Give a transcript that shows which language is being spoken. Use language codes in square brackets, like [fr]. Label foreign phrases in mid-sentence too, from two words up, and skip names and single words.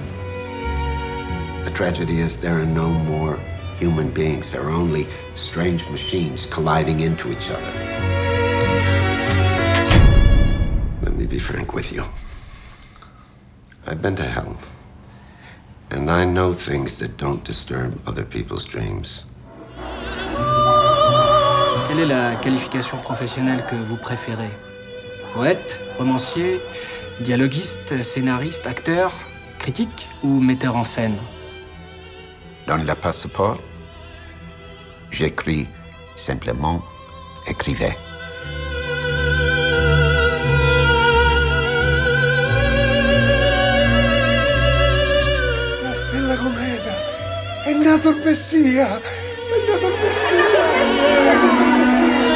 [en] The tragedy is there are no more human beings. There are only strange machines colliding into each other. Let me be frank with you. I've been to hell. And I know things that don't disturb other people's dreams. [fr] Quelle est la qualification professionnelle que vous préférez? Poète, romancier, dialoguiste, scénariste, acteur, critique ou metteur en scène? Dans le passeport, j'écris simplement écrivez. [it] La stella cometa è nato il Messia, è nato il Messia, è nato il Messia.